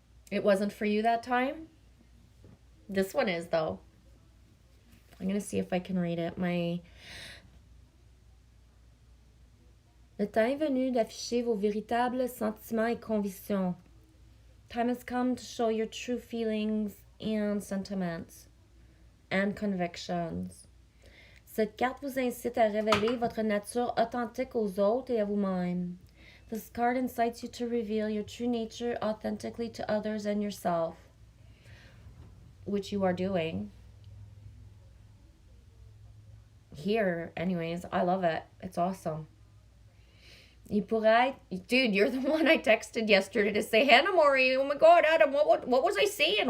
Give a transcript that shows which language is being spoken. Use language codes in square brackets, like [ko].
[en] It wasn't for you that time? This one is, though. I'm going to see if I can read it. [fr] Le temps est venu d'afficher vos véritables sentiments et convictions. [en] Time has come to show your true feelings and sentiments and convictions. [fr] Cette carte vous incite à révéler votre nature authentique aux autres et à vous-même. [en] This card incites you to reveal your true nature authentically to others and yourself, which you are doing. Here, anyways, I love it. It's awesome. You pourrait, dude, you're the one I texted yesterday to say, Hannah Mori, oh my God, Adam, what was I saying?